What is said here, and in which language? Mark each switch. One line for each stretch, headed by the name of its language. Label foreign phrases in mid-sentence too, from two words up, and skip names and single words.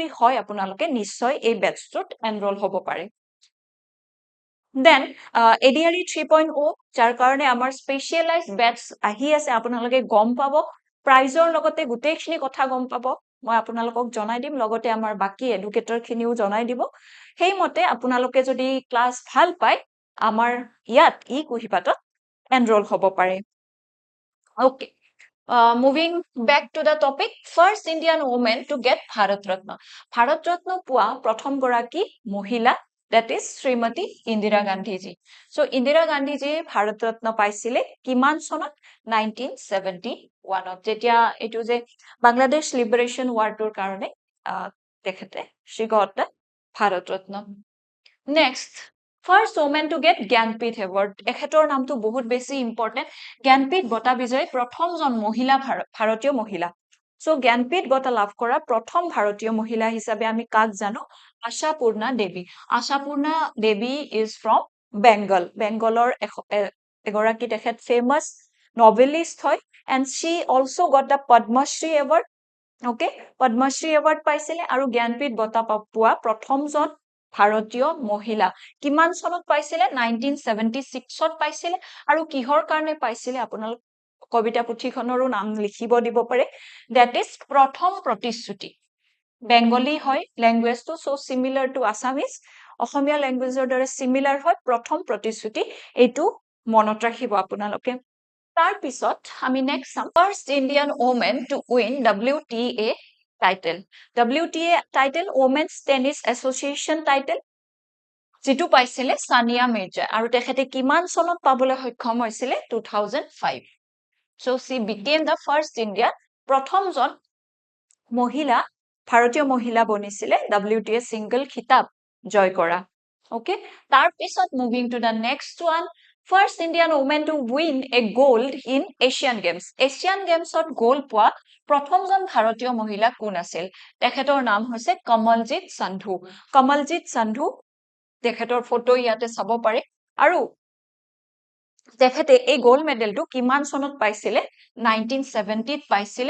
Assamese: হয় আপোনালোকে নিশ্চয় এই বেটচটোত এনৰোল হ'ব পাৰে Then ADRE 3.0 যাৰ কাৰণে আমাৰ
English: specialized batch
Assamese: আহি আছে আপোনালোকে গম পাব প্ৰাইজৰ লগতে গুটেইখিনি কথা গম পাব মই আপোনালোকক জনাই দিম লগতে আমাৰ বাকি এডুকেটৰ খিনিও জনাই দিব হেইমতে আপোনালোকে যদি ক্লাস ভাল পায় আমাৰ ইয়াত ekuhipathত এনৰোল হ'ব পাৰে
English: Okay moving back to the topic first Indian woman to get Bharat Ratna
Assamese: পোৱা প্ৰথম গৰাকী মহিলা that is Srimati Indira Gandhi ji so Indira Gandhi ji Bharat Ratna পাইছিলে কিমান চনত 1971 ত যেতিয়া এটো যে Bangladesh Liberation War তোৰ কাৰণে তেখেতে
English: she got the Bharat Ratna next First woman to get Gyanpith Award এখেতৰ
Assamese: নামটো বহুত বেছি ইম্পৰ্টেন্ট জ্ঞানপীঠ বঁটা বিজয়ী প্ৰথমজন মহিলা ভাৰতীয় মহিলা সো জ্ঞানপীঠ বঁটা লাভ কৰা প্ৰথম ভাৰতীয় মহিলা হিচাপে আমি কাক জানো আশাপূৰ্ণা দেৱী
English: is from
Assamese: বেংগলৰ এগৰাকী তেখেত
English: famous novelist
Assamese: হয়
English: and she also got the Padma Shri Award okay
Assamese: Padma Shri Award পাইছিলে আৰু জ্ঞানপীঠ বঁটা পোৱা প্ৰথমজন ভাৰতীয় মহিলা কিমান চনত পাইছিলে 1976ত পাইছিলে আৰু কিহৰ কাৰণে পাইছিলে আপোনালোক কবিতা পুথিখনৰো নাম লিখিব দিব পাৰে
English: that is
Assamese: প্ৰথম প্ৰতিশ্ৰুতি বেংগলী হয় ল্যাঙ্গুৱেজটো
English: so similar to
Assamese: Assamese অসমীয়া ল্যাঙ্গুৱেজৰ দৰে similar হয় প্ৰথম প্ৰতিশ্ৰুতি এইটো মনত ৰাখিব আপোনালোকে তাৰ পিছত আমি নেক্সট চাম
English: first Indian woman to win WTA title WTA title Women's Tennis Association title
Assamese: যেটো পাইছিলে সানিয়া মিৰ্জা আৰু তেখেতে কিমান চনত পাবলৈ সক্ষম হৈছিলে 2005
English: so she became the first Indian
Assamese: প্ৰথমজন মহিলা ভাৰতীয় মহিলা বনিছিলে WTA single খিতাপ জয় কৰা okay তাৰ পিছত
English: moving to the next one first Indian woman to win a gold in Asian Games
Assamese: ত গোল্ড পোৱা প্ৰথমজন ভাৰতীয় মহিলা কোন আছিল তেখেতৰ নাম হৈছে কমলজিৎ সান্ধু তেখেতৰ ফটো ইয়াতে চাব পাৰে আৰু তেখেতে এই
English: gold medal
Assamese: কিমান চনত পাইছিলে 1970ত পাইছিলে